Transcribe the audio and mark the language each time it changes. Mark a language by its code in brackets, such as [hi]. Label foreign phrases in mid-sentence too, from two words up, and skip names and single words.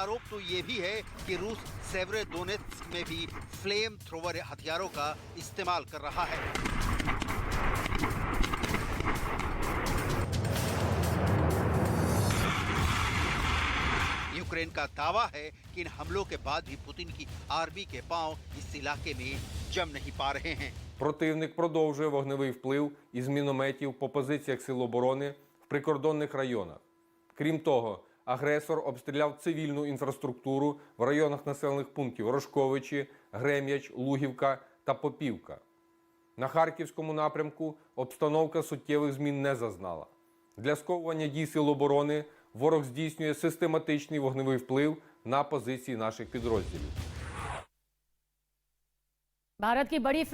[hi] आरोप तो ये भी है कि रूस सेवेरोडोनेत्स्क में भी [en] flame thrower [hi] हथियारों का इस्तेमाल कर रहा है। यूक्रेन का दावा है कि इन हमलों के बाद भी पुतिन की आर्मी के पांव इस इलाके में जम नहीं पा रहे हैं। [uk] Противник продовжує вогневий вплив із мінометів по позиціях сил оборони в прикордонних районах. Крім того, агресор обстріляв цивільну інфраструктуру в районах населених пунктів Рожковичі, Грем'яч, Лугівка та Попівка. На Харківському напрямку обстановка суттєвих змін не зазнала. Для сковування дій сил оборони ворог здійснює систематичний вогневий вплив на позиції наших підрозділів. [hi] भारत की बड़ी